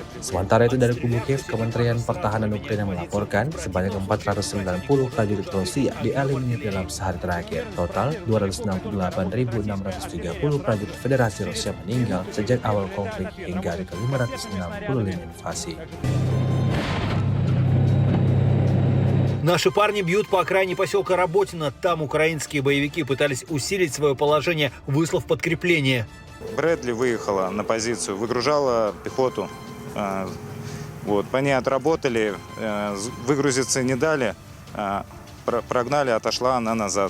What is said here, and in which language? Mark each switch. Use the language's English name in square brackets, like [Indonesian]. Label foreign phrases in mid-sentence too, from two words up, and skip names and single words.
[Indonesian] Sementara itu dari kubu Kiev, Kementerian Pertahanan Ukraina melaporkan sebanyak 490 prajurit Rusia dieliminir dalam sehari terakhir. Total 268.630 prajurit Federasi Rusia meninggal sejak awal konflik hingga hari ke-565 invasi. [Russian] Наши парни бьют по окраине поселка Работино. Там украинские боевики пытались усилить свое положение, выслав подкрепление. Брэдли выехала на позицию, выгружала пехоту. По ней отработали, выгрузиться не дали, прогнали, отошла она назад.